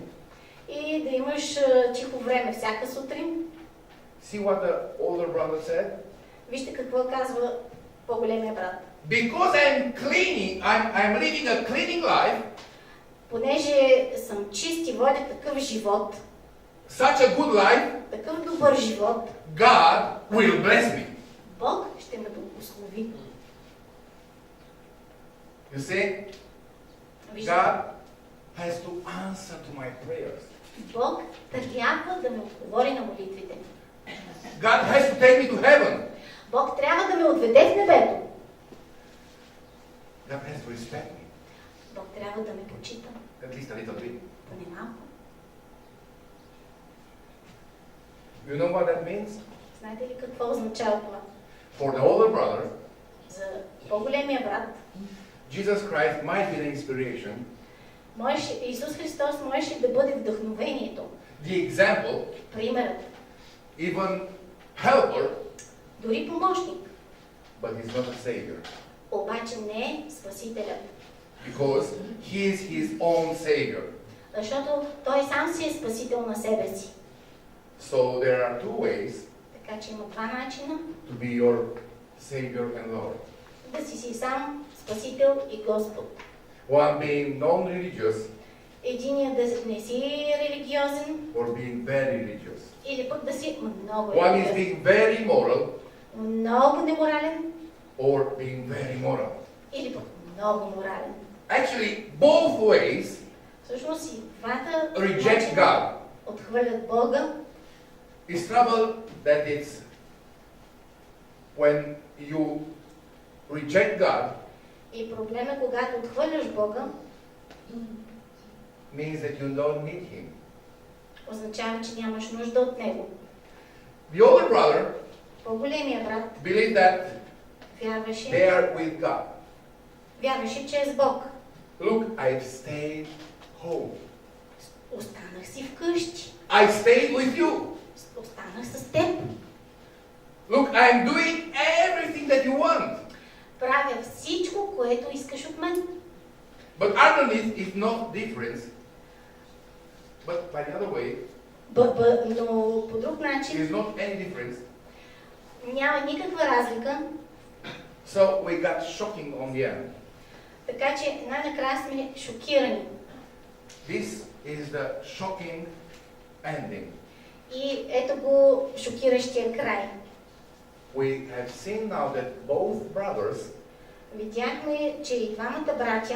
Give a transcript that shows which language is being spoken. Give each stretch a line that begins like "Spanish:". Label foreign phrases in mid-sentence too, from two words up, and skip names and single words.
Bulgarian: и да имаш тихо време всяка сутрин.
English: See what the older brother said?
Bulgarian: Вижте какво казва по-големия брат.
English: Because I'm living a cleaning life,
Bulgarian: Понеже съм чист и водя такъв живот,
English: such a good life,
Bulgarian: такъв добър живот,
English: God will bless me.
Bulgarian: Бог ще ме благослови.
English: You see,
Bulgarian: Вижте,
English: God has to answer to my prayers.
Bulgarian: Бог трябва да ме отговори на молитвите.
English: God has to take me to heaven.
Bulgarian: Бог трябва да ме отведе в небето.
English: God has to respect me,
Bulgarian: Бог трябва да ме почита.
English: at least a little bit.
Bulgarian: Поне малко.
English: You know what that means?
Bulgarian: Знаете ли какво означава това?
English: For the older brother,
Bulgarian: За по-големия брат,
English: Jesus Christ might be the inspiration,
Bulgarian: Исус Христос можеше да бъде вдъхновението,
English: the example,
Bulgarian: примерът,
English: even helper,
Bulgarian: дори помощник,
English: but he's not a savior.
Bulgarian: обаче не е спасителят.
English: Because he is his own savior.
Bulgarian: Защото той сам си е спасител на себе си.
English: So there are two ways
Bulgarian: Така че има два начина
English: to be your savior and Lord.
Bulgarian: да си сам спасител и Господ.
English: One being non-religious
Bulgarian: Единият да не си религиозен
English: or being very religious.
Bulgarian: или пък да си много
English: One is
Bulgarian: религиозен.
English: being very moral
Bulgarian: Много неморален
English: or being very moral.
Bulgarian: или пък много морален.
English: Actually, both ways
Bulgarian: Всъщност и двата
English: reject
Bulgarian: начина
English: God.
Bulgarian: отхвърлят Бога.
English: It's trouble that it's when you reject God
Bulgarian: И проблем е, когато отхвърляш Бога,
English: means that you don't need Him.
Bulgarian: означава, че нямаш нужда от Него.
English: The older brother
Bulgarian: По-големия брат
English: believed that
Bulgarian: вярваше,
English: they are with God.
Bulgarian: вярваше, че е с Бог.
English: Look, I've stayed home.
Bulgarian: Останах си вкъщи.
English: I stayed with you.
Bulgarian: Останах с теб.
English: Look, I'm doing everything that you want.
Bulgarian: Правя всичко, което искаш от мен.
English: But underneath is no difference. But by the other way,
Bulgarian: Но по друг начин
English: there's not any difference.
Bulgarian: няма никаква разлика.
English: So we got shocking on the end.
Bulgarian: Така че най-накрая сме шокирани.
English: This is the shocking ending.
Bulgarian: И ето го шокиращия край.
English: We have seen now that both brothers
Bulgarian: Видяхме, че и двамата братя,